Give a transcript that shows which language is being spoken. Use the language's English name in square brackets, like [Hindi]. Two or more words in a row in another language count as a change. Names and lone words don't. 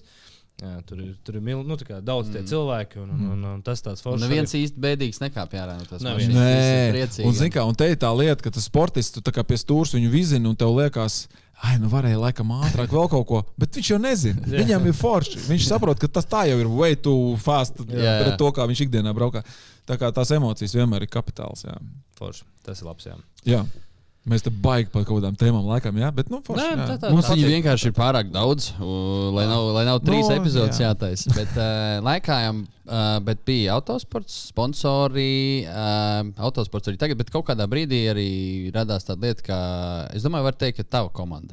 [Latvian] Jā, tur ir daudz tie cilvēki, un tas tāds foršs. Neviens īsti bēdīgs nekāpj ārā no tās mašīnas. Nē, un zini kā, un te ir tā lieta, ka tas sportists, tu tā kā pie stūrs viņu vizini, un tev liekas, varēja laikam ātrāk vēl kaut ko, bet viņš jau nezina. Viņam ir forši. Viņš saprot, ka tas tā jau ir [English] way too fast [Latvian] pret to, kā viņš ikdienā braukā. Tā kā tās emocijas vienmēr ir kapitāls. Jā. Forši, tas ir labs, jā. Jā. Mēs te baigi par kaut kādām tēmām laikam, jā, bet, nu, forši, Nē, jā. tā- Mums viņi vienkārši ir pārāk daudz, lai nav 3 epizodes jā. jātaisa. Bet laikājām, bet bija autosports, sponsori, autosports arī tagad, bet kaut kādā brīdī arī radās tāda lieta, ka es domāju, var teikt, ka tava komanda.